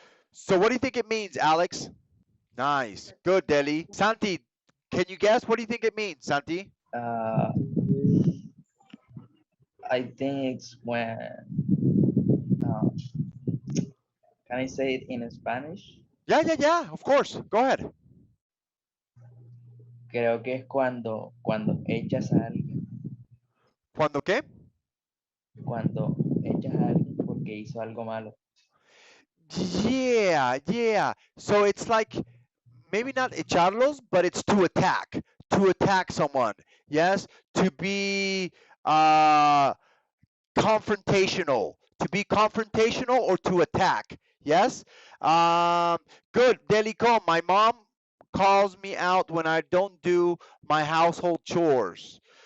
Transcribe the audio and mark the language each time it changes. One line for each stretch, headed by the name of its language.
English: So what do you think it means, Alex? Nice. Good, Delhi. Santi, can you guess? What do you think it means, Santi? Uh, I think it's when, uh, can I say it in Spanish? Yeah. Of course. Go ahead.
Spanish: Creo que es cuando echas a alguien, ¿Cuándo qué? cuando echas a alguien porque hizo algo malo.
English: Yeah. So it's like maybe not echarlos, but it's to attack someone. Yes, to be uh, confrontational, or to attack. Yes, good. Delico, my mom calls me out when I don't do my household chores.